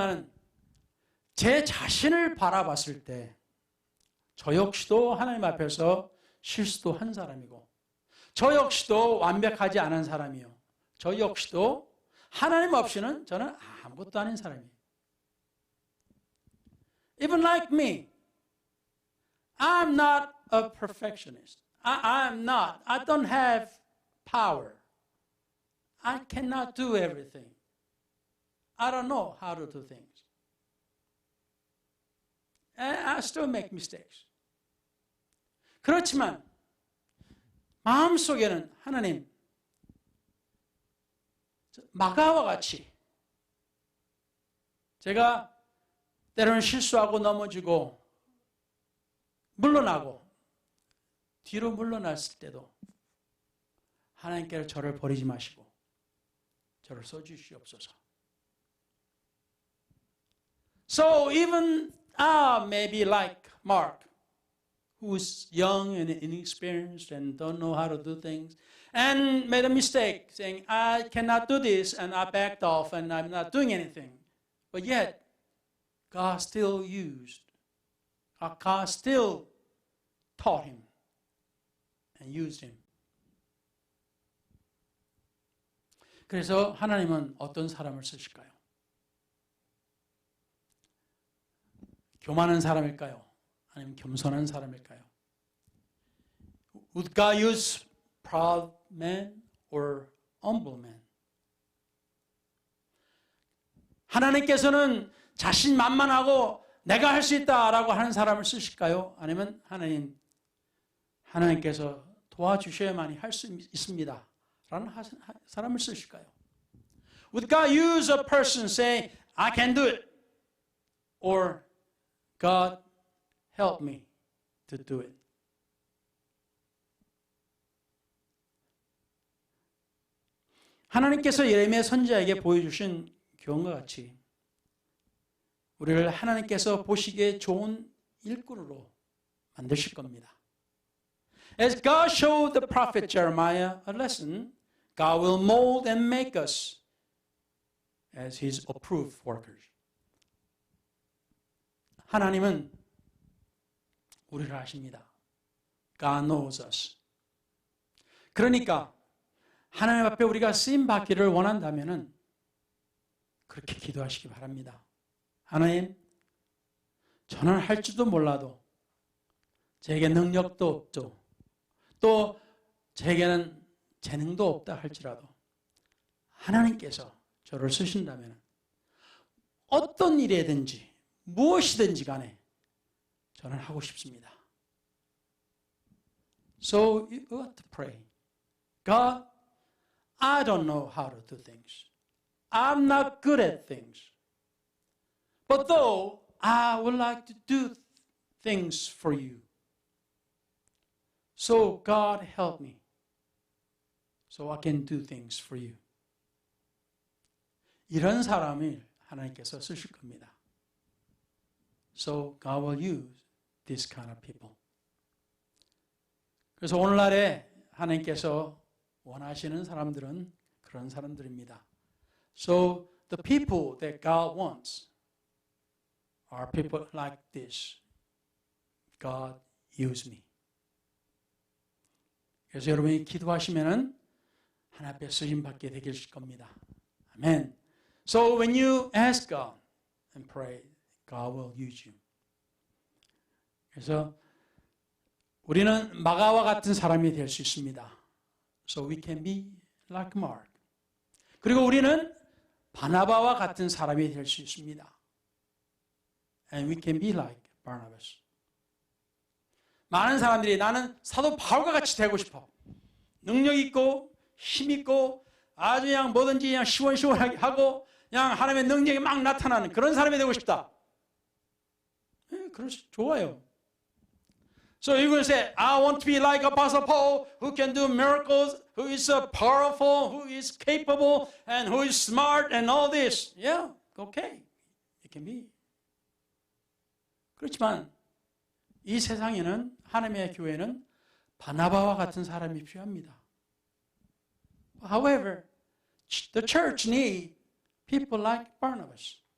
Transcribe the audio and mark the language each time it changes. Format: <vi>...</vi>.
<ko>그렇지만 제 자신을 바라봤을 때 저 역시도 하나님 앞에서 실수도 한 사람이고 저 역시도 완벽하지 않은 사람이요. 저 역시도 하나님 없이는 저는 아무것도 아닌 사람이에요.</ko> <en>Even like me, I'm not a perfectionist. I'm not. I don't have power. I cannot do everything. I don't know how to do things. And I still make mistakes.</en> <ko>그렇지만 마음속에는 하나님, 마가와 같이 제가 때로는 실수하고 넘어지고 물러나고 뒤로 물러났을 때도 하나님께서 저를 버리지 마시고 저를 써주시옵소서.</ko> <en>So even I may be like Mark, who is young and inexperienced and don't know how to do things, and made a mistake saying, I cannot do this, and I backed off and I'm not doing anything. But yet, God still taught him and used him.</en> <ko>그래서 하나님은 어떤 사람을 쓰실까요? 교만한 사람일까요? 아니면 겸손한 사람일까요?</ko> <en>Would God use proud man or humble man?</en> <ko>하나님께서는 자신만만하고 내가 할 수 있다라고 하는 사람을 쓰실까요? 아니면 하나님께서 도와주셔야만이 할 수 있습니다 라는 사람을 쓰실까요?</ko> <en>Would God use a person saying, I can do it? Or God help me to do it?</en> <ko>하나님께서 예레미야 선지자에게 보여주신 교훈과 같이 우리를 하나님께서 보시기에 좋은 일꾼으로 만드실 겁니다.</ko> <en>As God showed the prophet Jeremiah a lesson, God will mold and make us as His approved workers.</en> <ko>하나님은 우리를 아십니다.</ko> <en>God knows us.</en> <ko>그러니까 하나님 앞에 우리가 쓰임 받기를 원한다면은 그렇게 기도하시기 바랍니다. 하나님, 저는 할 줄도 몰라도 제게 능력도 없죠. 또 제게는 재능도 없다 할지라도 하나님께서 저를 쓰신다면 어떤 일이든지 무엇이든지 간에 저는 하고 싶습니다.</ko> <en>So you ought to pray. God, I don't know how to do things. I'm not good at things. But though I would like to do things for you. So God help me. So I can do things for you.</en> <ko>이런 사람을 하나님께서 쓰실 겁니다.</ko> <en>So God will use this kind of people.</en> <ko>그래서 오늘날에 하나님께서 원하시는 사람들은 그런 사람들입니다.</ko> <en>So the people that God wants are people like this. God use me.</en> <ko>그래서 여러분이 기도하시면은 하나님 앞에 쓰임 받게 되길 겁니다. 아멘.</ko> <en>So when you ask God and pray, God will use you.</en> <ko>그래서 우리는 마가와 같은 사람이 될 수 있습니다.</ko> <en>So we can be like Mark.</en> <ko>그리고 우리는 바나바와 같은 사람이 될 수 있습니다.</ko> <en>And we can be like Barnabas.</en> <ko>많은 사람들이 나는 사도 바울과 같이 되고 싶어. 능력 있고 힘 있고 아주 그냥 뭐든지 그냥 시원시원하게 하고 그냥 하나님의 능력이 막 나타나는 그런 사람이 되고 싶다. 그러시 좋아요.</ko> <en>So you will say, I want to be like Apostle Paul, who can do miracles, who is powerful, who is capable, and who is smart, and all this. Yeah, okay, it can be.</en> <ko>그렇지만 이 세상에는 하나님의 교회는 바나바와 같은 사람이 필요합니다.</ko> <en>However, the church needs people like Barnabas.</en>